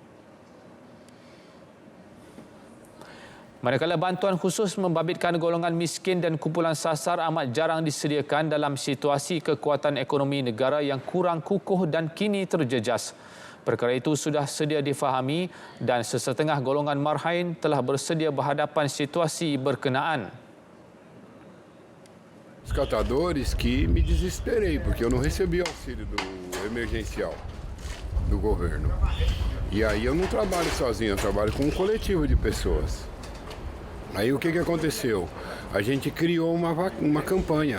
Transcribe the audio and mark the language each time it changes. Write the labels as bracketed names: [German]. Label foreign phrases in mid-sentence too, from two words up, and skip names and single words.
[Malay] Manakala bantuan khusus membabitkan golongan miskin dan kumpulan sasar amat jarang disediakan dalam situasi kekuatan ekonomi negara yang kurang kukuh dan kini terjejas. Perkara itu sudah sedia difahami dan sesetengah golongan marhain telah bersedia berhadapan situasi berkenaan. [Portuguese] Os catadores que me desesperei, porque eu não recebi auxílio do emergencial do governo. E aí eu não trabalho sozinho, eu trabalho com um coletivo de pessoas. Aí o que aconteceu? A gente criou uma campanha.